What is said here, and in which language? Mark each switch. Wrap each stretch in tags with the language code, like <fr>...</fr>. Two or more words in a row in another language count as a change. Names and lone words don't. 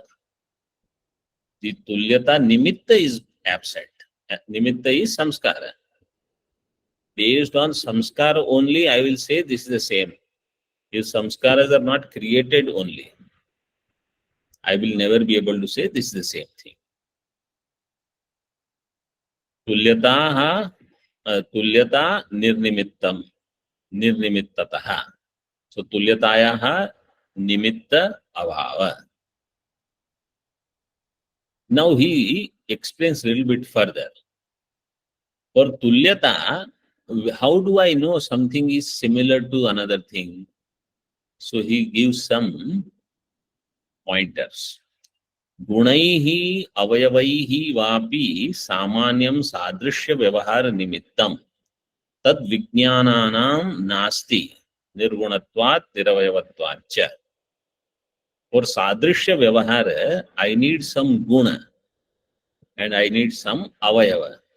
<en>The</en> <sa>tulyata nimitta</sa> <en>is absent. Nimitta is samskara. Based on samskara only, I will say this is the same. If samskaras are not created only, I will never be able to say this is the same thing.</en> <sa>Tulyataha tulyata nirnimittam nirnimittataha. So tulyatayaha nimitta abhava.</sa> <en>Now he explains a little bit further. For tulyata, how do I know something is similar to another thing? So he gives some pointers.</en> <sa>Gunaihi avayavaihi vapi samanyam sadrishya vyavahara nimittam tad vijnananam nasti nirgunatvat niravayavatvat cha. For sadrishya vyavahara,</sa> <en>I need some guna and I need some avayava.</en>